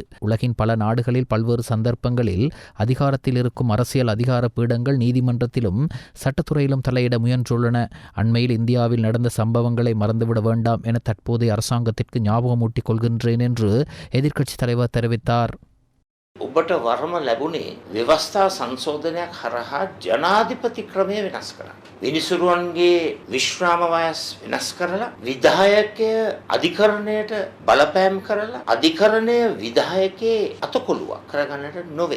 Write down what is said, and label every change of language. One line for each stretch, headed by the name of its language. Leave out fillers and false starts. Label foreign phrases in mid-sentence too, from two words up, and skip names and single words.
Tamil: உலகின் பல நாடுகளில் பல்வேறு சந்தர்ப்பங்களில் அதிகாரத்தில் இருக்கும் அரசியல் அதிகார பீடங்கள் நீதிமன்றத்திலும் சட்டத்துறையிலும் தலையிட முயன்றுள்ளன. அண்மையில் இந்தியாவில் நடந்த சம்பவங்களை மறந்துவிட வேண்டாம் என தற்போதைய அரசாங்கத்திற்கு ஞாபகமூட்டிக் கொள்கின்றேன் என்று எதிர்க்கட்சித் தலைவர் தெரிவித்தார்.
Sinhala: ඔබට වරම ලැබුණේ ව්‍යවස්ථා සංශෝධනයක් හරහා ජනාධිපති ක්‍රමය වෙනස් කරන්න. විනිසුරුවන්ගේ විශ්‍රාම වයස් වෙනස් කරලා විධායකය අධිකරණයට බලපෑම් කරලා අධිකරණය විධායකයේ අතකොළුවක් කරගන්නට නොවේ.